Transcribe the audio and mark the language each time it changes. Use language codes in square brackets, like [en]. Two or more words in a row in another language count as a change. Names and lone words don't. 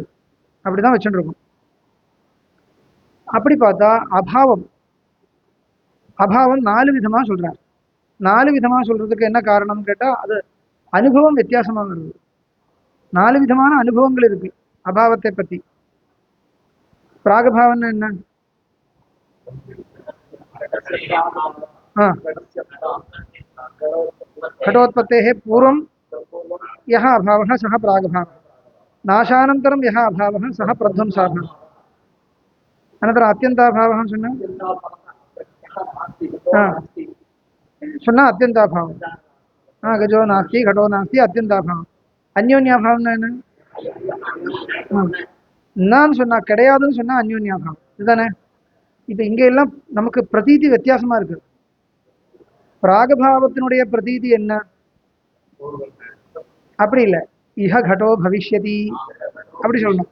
[ta] அப்படிதான் வச்சுட்டு இருக்கும். அப்படி பார்த்தா அபாவம் 4 விதமா சொல்றார். 4 விதமா சொல்றதுக்கு என்ன காரணம் கேட்டா, அது அனுபவம் வித்தியாசமா வருது. 4 விதமான அனுபவங்கள் இருக்கு அபாவத்தை பத்தி. பிராகபாவம்னா என்ன? [sa] घटोत्पत्तेः पूर्वं यः अभावः सः प्रागभावः, नाशानन्तरं यः अभावः सः प्रध्वंसाभावः, अनन्तरम् अत्यन्ताभावः सुन्ना अत्यन्ताभावः. गजो नास्ति, घटो नास्ति, अत्यन्ताभावः. [ta] अन्योन्याभावம்னா என்ன? நான் சொன்னா கிடையாதுன்னு சொன்னா அந்யோன்யாபாவம் இதுதானே. இப்ப இங்க எல்லாம் நமக்கு பிரதீதி வித்தியாசமா இருக்கு. பிராகபாவத்தினுடைய பிரதீதி என்ன? அப்படி இல்லை, [sa] इह घटो भविष्यति [ta] அப்படி சொல்லணும்.